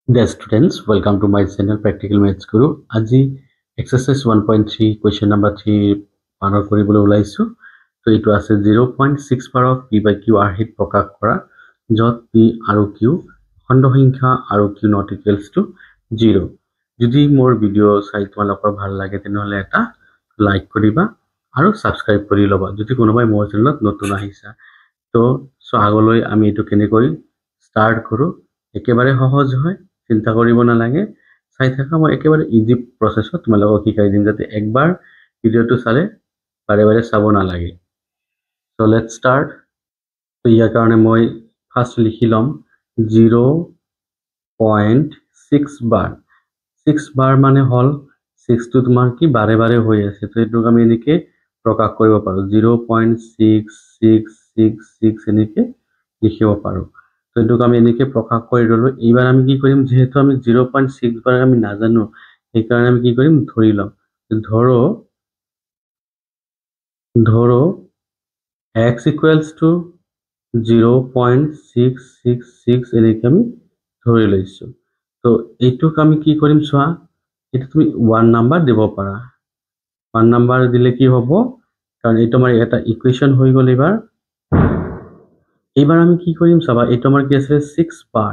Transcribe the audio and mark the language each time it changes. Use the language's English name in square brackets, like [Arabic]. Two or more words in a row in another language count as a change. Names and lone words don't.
[English] Dear students, welcome to my channel Practical Maths Guru. [Assamese] আজি [English] exercise 1.3 question number 3 [Assamese] পানৰ কৰিবলৈ ওলাইছো। তো এটো আছে 0.6 পাৰক p by q আৰ্হিত প্ৰকাশ কৰা যত p আৰু q খণ্ড সংখ্যা আৰু [English] q not equals to 0। [Assamese] যদি মোৰ ভিডিও চাই তোমালোকৰ ভাল লাগে তেনেহলে এটা লাইক কৰিবা আৰু সাবস্ক্ৰাইব কৰি লবা যদি কোনোবাই মোৰ চেনেলত নতুন আহিছা। তো আগলৈ আমি এটো কেনে কৰি স্টার্ট কৰো একেবাৰে সহজ হয় চিন্তা কৰিব নালাগে চাই থাকা মই একেবাৰে [English] easy process [Assamese] তোমালোকক শিকাই দিম যাতে একবাৰ ভিডিওটো চালে বাৰে বাৰে চাব নালাগে। [English] so let's start. [Assamese] তো ইয়াৰ কাৰণে মই ফাৰ্স্ট লিখি লম 0.6 বার 6 বার মানে হল 6 টো তোমাৰ কি বাৰে বাৰে হৈ আছে তো এটোক আমি এনেকে প্ৰকাশ কৰিব পাৰো 0.6666 এনেকে লিখিব পাৰো। তো এটোক আমি এনেকে প্ৰকাশ কৰি ললো। এইবাৰ আমি কি কৰিম যেহেতু আমি 0.6 বার আমি নাজানো এই কাৰণে আমি কি কৰিম ধৰি লম ধৰো [English] x equals to 0.666 [Assamese] এনেকে আমি ধৰি লৈছো। তো এইটোক আমি কি কৰিম চোৱা এটা তুমি 1 নাম্বার দেব পাৰা 1 নাম্বার দিলে কি হ'ব কাৰণ এইটো আমাৰ এটা ইকুৱেচন হৈ গল এইবাৰ আমি কি কৰিম চাবা এইটো আমাৰ কি আছে 6 বার।